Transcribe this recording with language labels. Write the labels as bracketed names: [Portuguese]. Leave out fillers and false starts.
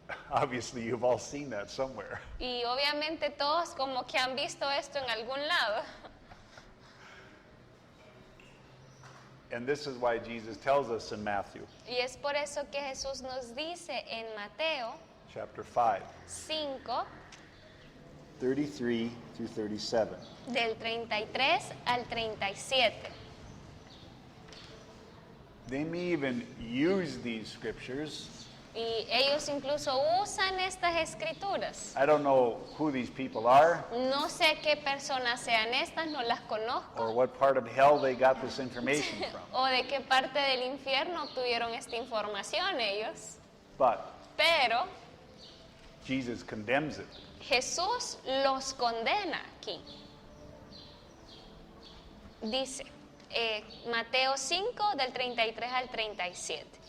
[English] Obviously, you've all seen that somewhere. [Spanish] Y obviamente todos como que han visto esto en algún lado. [English] And this is why Jesus tells us in Matthew [Spanish] Y es por eso que Jesús nos dice en Mateo [English] chapter 5, [Spanish] 5, [English] 33 through 37. [Spanish] del 33 al 37. [English] They may even use these scriptures. [Spanish] Y ellos incluso usan estas escrituras. [English] I don't know who these people are [Spanish] No sé qué personas sean estas, no las conozco. [English] or what part of hell they got this information from. [Spanish] O de qué parte del infierno obtuvieron esta información ellos. [English] But [Spanish] Pero [English] Jesus condemns it. [Spanish] Jesús los condena aquí. Dice, Mateo 5, del 33 al 37.